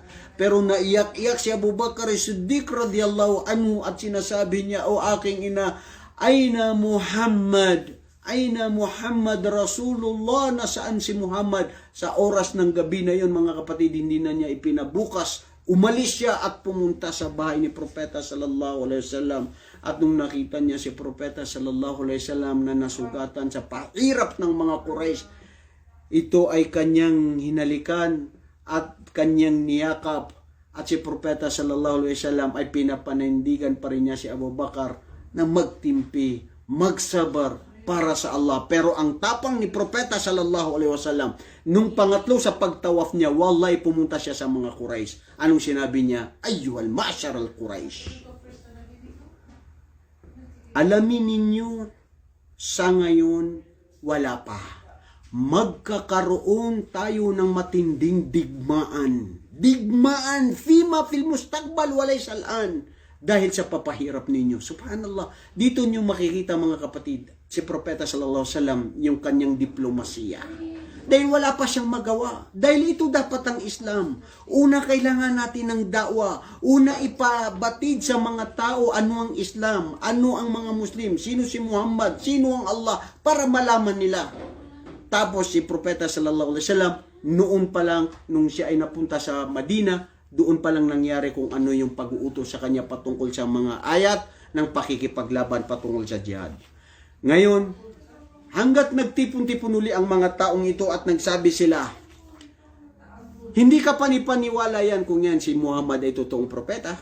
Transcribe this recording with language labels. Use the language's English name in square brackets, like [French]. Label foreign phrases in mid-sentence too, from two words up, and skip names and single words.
[Filipino] Pero naiyak-iyak si Abu Bakar Siddiq [Arabic] رضي الله عنه [Filipino] at sinasabi niya, "O aking ina, aina Muhammad? [Arabic] أين محمد رسول الله?" [Filipino] Nasaan si Muhammad? Sa oras ng gabi na yon mga kapatid, hindi na niya ipinabukas. Umalis siya at pumunta sa bahay ni Propeta [Arabic] صلى الله عليه وسلم. [Filipino] At nung nakita niya si Propeta [Arabic] صلى الله عليه وسلم [Filipino] na nasugatan sa pahirap ng mga Quraysh, ito ay kanyang hinalikan at kanyang niyakap. At si Propeta [Arabic] صلى الله عليه وسلم [Filipino] ay pinapanindigan pa rin niya si Abu Bakar na magtimpi, magsabar para sa Allah. Pero ang tapang ni Propeta [Arabic] صلى الله عليه وسلم, [Filipino] nung pangatlo sa pagtawaf niya, wallahi pumunta siya sa mga Quraysh. Anong sinabi niya? [Arabic] أيها معشر القريش, [Filipino] alamin ninyo Sa ngayon, wala pa. Magkakaroon tayo ng matinding digmaan. Digmaan, [Arabic] فيما في المستقبل [Filipino] walay salan. Dahil sa papahirap ninyo. Subhanallah. Dito nyo makikita mga kapatid, si Propeta [Arabic] صلى الله عليه وسلم, [Filipino] yung kanyang diplomasiya. Dahil wala pa siyang magawa. Dahil ito dapat ang Islam. Una, kailangan natin ng da'wa. Una, ipabatid sa mga tao ano ang Islam, ano ang mga Muslim, sino si Muhammad, sino ang Allah, para malaman nila. Tapos si Propeta [Arabic] صلى الله عليه وسلم, [Filipino] noon pa lang, nung siya ay napunta sa Madina, doon pa lang nangyari kung ano yung pag-uutos sa kanya patungkol sa mga ayat ng pakikipaglaban patungkol sa jihad. Ngayon, hanggat nagtipon-tipon uli ang mga taong ito at nagsabi sila, hindi ka panipaniwala yan kung yan si Muhammad ay totoong propeta.